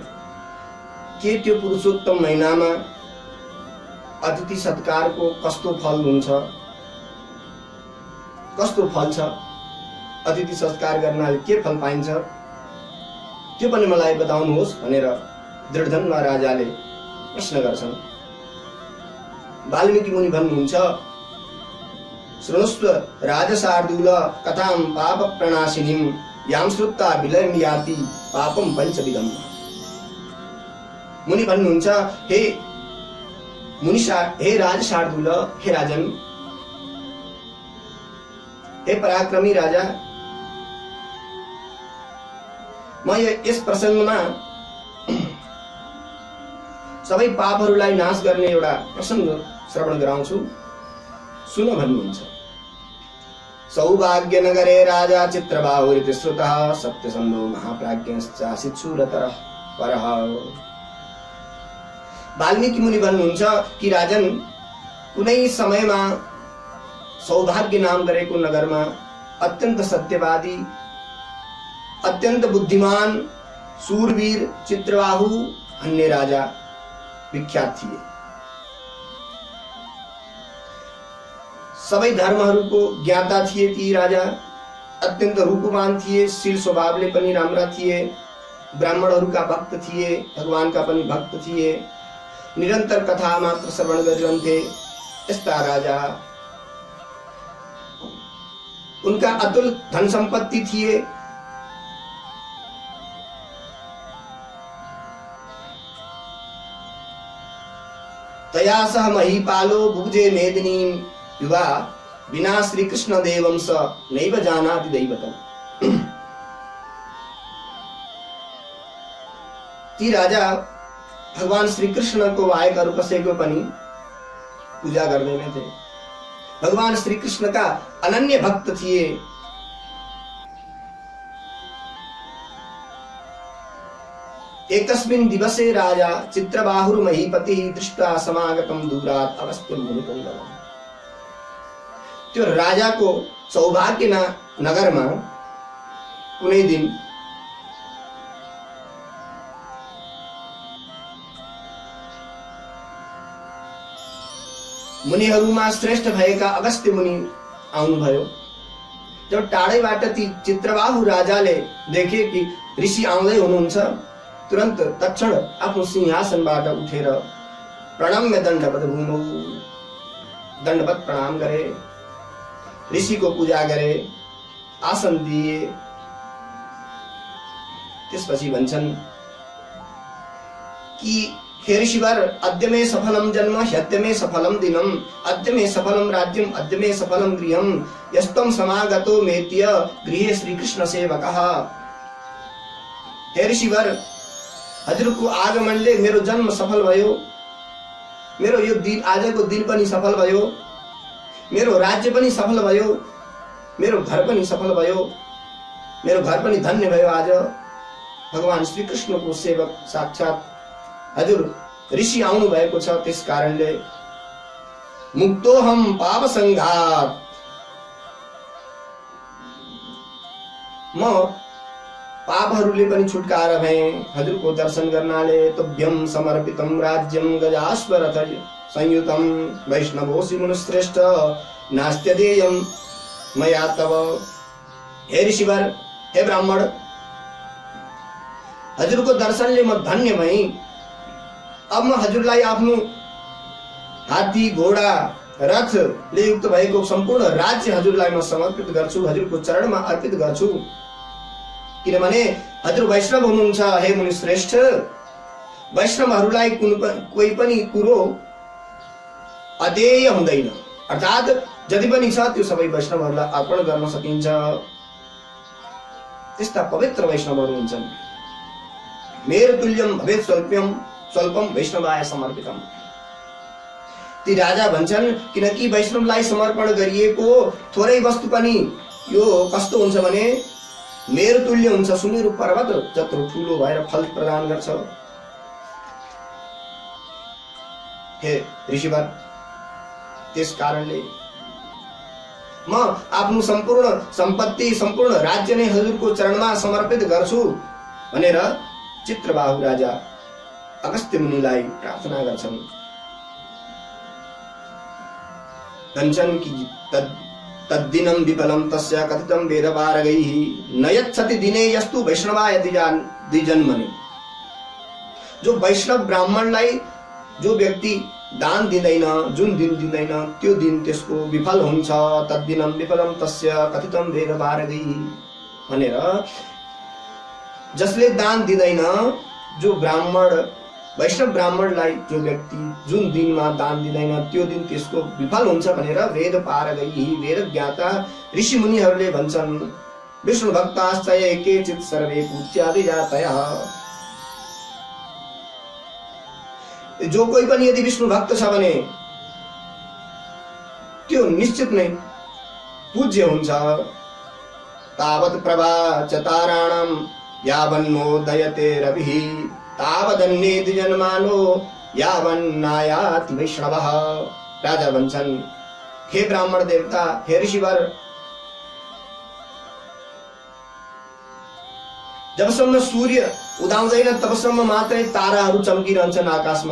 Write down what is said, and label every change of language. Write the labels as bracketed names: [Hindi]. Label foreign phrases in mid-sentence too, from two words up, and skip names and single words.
[Nepali] के त्यो पुरुषोत्तम महिनामा अतिथि सत्कारको कस्तो फल हुन्छ, कस्तो फल छ, अतिथि सत्कार गर्नाले के फल पाइन्छ, त्यो पनि मलाई बताउनुहोस् भनेर दृढधन्वा राजाले प्रश्न गर्छन्। वाल्मीकि मुनि भन्नुहुन्छ, [Sanskrit] शृणुस्व राजशार्दूल कथां पाप प्रणाशिनीं यां श्रुत्वा विलयं याति पापं पञ्चविधम्। [Nepali] मुनि भन्नुहुन्छ, हे राजशार्दूल, हे राजन, हे पराक्रमी राजा, म यस प्रसङ्गमा सबै पापहरूलाई नाश गर्ने एउटा प्रसङ्ग श्रवण गराउँछु, सुन भन्नुहुन्छ। [Sanskrit] सौभाग्य नगरे राजा चित्रबाहुरिति श्रुतः सत्यसन्धो महाप्राज्ञश्चासीत् शूरतरः परः। [Nepali] वाल्मीकि मुनि भन्नुहुन्छ कि राजन, कुनै समयमा सौभाग्य नाम गरेको नगरमा अत्यन्त सत्यवादी, अत्यन्त बुद्धिमान, शूरवीर चित्रबाहु भन्ने राजा विख्यात थिए। सबै धर्महरूको ज्ञाता थिए ती राजा, अत्यन्त रूपवान थिए, शील स्वभावले पनि राम्रा थिए, ब्राह्मणहरूका भक्त थिए, भगवानका पनि भक्त थिए, निरन्तर कथा मात्र श्रवण गरिरहन्थे। यस्ता राजा, उनका अतुल धन सम्पत्ति थिए। [Sanskrit] तया सह महीपालो भुजे मेदिनी युवा विना श्री कृष्ण देवं स नैव जानाति दैवतम्। [Nepali] ती राजा भगवान श्री कृष्ण को बाहेक अरू कसैको पनि पूजा गर्दैनथे। भगवान श्री कृष्ण का अनन्य भक्त थिए। [Sanskrit] एकस्मिन् दिवसे राजा चित्रबाहुर महीपतिः दृष्ट्वा समागतं दूरात् अगस्त्यं मुनिपुङ्गवम्। [Nepali] त्यो राजाको सौभाग्य नगरमा कुनै दिन मुनिहरूमा श्रेष्ठ भएका अगस्त्य मुनि आउनुभयो। जब टाढैबाट ती चित्रबाहु राजाले देखे कि ऋषि आउँदै हुनुहुन्छ, तुरन्त तत्क्षण आफ्नो सिंहासनबाट उठेर [Sanskrit] प्रणम्य दण्डवत् भूमौ [Nepali] दण्डवत् प्रणाम गरे, ऋषिको पूजा गरे, आसन दिए। त्यसपछि भन्छन् कि हे ऋषिवर, [Sanskrit] अद्य मे सफलम जन्म ह्यद्य मे सफलम दिनम अद्य मे सफलम राज्यम अद्य मे सफलम गृहम यस्त्वं समागतो मेत्य गृहे श्रीकृष्ण सेवकः। [Nepali] हे ऋषिवर, हजुरको आगमनले मेरो जन्म सफल भयो, मेरो यो दिन आजको दिन पनि सफल भयो, मेरो राज्य पनि सफल भयो, मेरो घर पनि सफल भयो, मेरो घर पनि धन्य भयो। आज भगवान श्री कृष्णको सेवक साक्षात हजुर ऋषि आउनु भएको छ। त्यस कारणले [Sanskrit] मुक्तोहम पाप संघात, [Nepali] म पापहरूले पनि छुटकारा भए हजुरको दर्शन गर्नाले। [Sanskrit] तुभ्यं समर्पितं राज्यं गजाश्वरथ संयुतं वैष्णवोऽसि मुनिश्रेष्ठ नास्त्यदेयं मया तव। [Nepali] हे ऋषिवर, हे ब्राह्मण, हजुरको दर्शनले म धन्य भएँ। अब म हजुरलाई आफ्नो हात्ती, घोडा, रथले युक्त भएको सम्पूर्ण राज्य हजुरलाई म समर्पित गर्छु, हजुरको चरणमा अर्पित गर्छु। किनभने हजुर वैष्णव हुनुहुन्छ हे मुनि श्रेष्ठ। वैष्णवहरूलाई कोही पनि कुरो अदेय हुँदैन, अर्थात् जति पनि छ त्यो सबै वैष्णवहरूलाई अर्पण गर्न सकिन्छ। त्यस्ता पवित्र वैष्णवहरू हुन्छन्। [Sanskrit] मेरो तुल्यम भवेत् स्वल्पम वैष्णवाय समर्पितम। [Nepali] ती राजा भन्छन् किनकि वैष्णवलाई समर्पण गरिएको थोरै वस्तु पनि यो कस्तो हुन्छ भने मेरो तुल्य हुन्छ, सुमेरु पर्वत जत्रो ठुलो भएर फल प्रदान गर्छ। हे ऋषिवर, त्यस कारणले म आफ्नो सम्पूर्ण सम्पत्ति, सम्पूर्ण राज्य नै हजुरको चरणमा समर्पित गर्छु भनेर चित्रबाहु राजा अगस्त्य मुनिलाई प्रार्थना गर्छन्। भन्छन् कि [Sanskrit] तद्दिनं विफलं तस्य कथितं वेदपारगैः न यच्छति दिने यस्तु वैष्णवाय द्विजन्मनि। [Nepali] जो वैष्णव ब्राह्मणलाई जो व्यक्ति दान दिँदैन, जुन दिन दिँदैन त्यो दिन त्यसको विफल हुन्छ। [Sanskrit] तद्दिनं विफलं तस्य कथितं वेदपारगैः [Nepali] भनेर जसले दान दिँदैन, जो ब्राह्मण वैष्णव ब्राह्मणलाई जो व्यक्ति जुन दिनमा दान दिँदैन त्यो दिन त्यसको विफल हुन्छ भनेर [Sanskrit] वेद पारगैः [Nepali] वेद ज्ञाता ऋषि मुनिहरूले भन्छन्। [Sanskrit] विष्णु भक्ताश्चय केचित् सर्वे पूज्यादि जातयः। [Nepali] जो कोही पनि यदि विष्णु भक्त छ भने त्यो निश्चित नै पूज्य हुन्छ। [Sanskrit] तावत् प्रभा च ताराणां यावन्नोदयते रविः तावदन्येति जन्मानो यावन्नायाति वैष्णवः। [Nepali] राजा भन्छन् हे ब्राह्मण देवता, हे ऋषिवर, जबसम्म सूर्य उदाउँदैन तबसम्म मात्रै ताराहरू चम्किरहन्छन् आकाशमा।